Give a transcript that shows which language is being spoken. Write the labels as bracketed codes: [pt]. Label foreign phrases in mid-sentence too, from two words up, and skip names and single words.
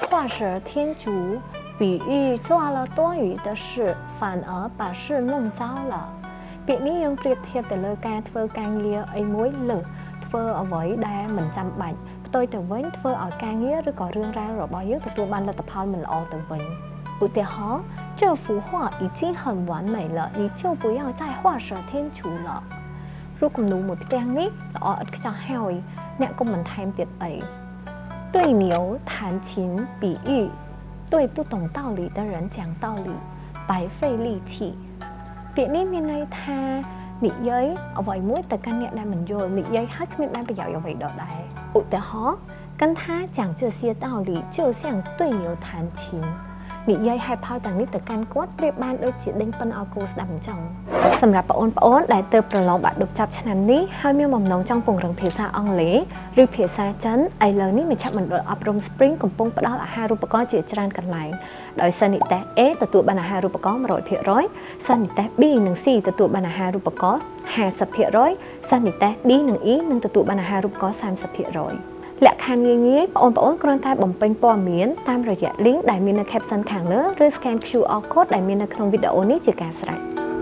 [zh] 画蛇添足，比喻做了多余的事，反而把事弄糟了。 [km] ពាក្យនេះយើងប្រៀបធៀបទៅលើការធ្វើការងារអីមួយលើសធ្វើអ្វីដែលមិនចាំបាច់ផ្ទុយទៅវិញធ្វើឲ្យការងារឬក៏រឿងរ៉ាវរបស់យើងទទួលបានលទ្ធផលមិនល្អទៅវិញឧទាហរណ៍ [zh] 这幅画已经很完美了你就不要再画蛇添足了 [km] រូប គំនូរមួយផ្ទាំងនេះល្អឥតខ្ចោះហើយអ្នកកុំបន្ថែមទៀតអី [zh] 对牛弹琴比喻对不懂道理的人讲道理白费力气 [km] ពាក្យនេះមានន័យថានិយាយអ្វីមួយទៅកាន់អ្នកដែលមិនយ ល់និយាយហើយគ្មានបានប្រយោជន៍អ្វីដដែលឧទាហរណ៍ [zh] 跟他讲这些道理就像对牛弹琴 [km] និយាយហេតុផលទាំងនេះទៅកាន់គាត់ប្រៀបបាន ដូចជាដេញពិនឲ្យគូស្ដាប់អញ្ចឹងសម្រាប់បងប្អូនដែលទើបប្រឡងបាក់ឌុបចាប់ឆ្នាំនេះហើយមានបំណងចង់ពង្រឹង ភាសាអង់គ្លេសឬភាសាចិនឥឡូវនេះមជ្ឈមណ្ឌលអប់រំ Spring កំពុងផ្ដល់អាហារូបករណ៍ជាច្រើនកន្លែងដោយសិស្សនិទ្ទេស A ទទួលបានអាហារូបករណ៍ 100% សិស្សនិទ្ទេស B និង C ទទួលបានអាហារូបករណ៍ 50% សិស្សនិទ្ទេស D និង E នឹងទទួលបានអាហារូបករណ៍ 30%លក្ខខណ្ឌងាយៗបងប្អូនគ្រាន់តែបំពេញព័ត៌មានតាមរយៈ link ដែលមាននៅ caption ខាងលើឬ [en] scan QR code [km] ដែលមាននៅក្នុងវីដេអូនេះជាការស្រេច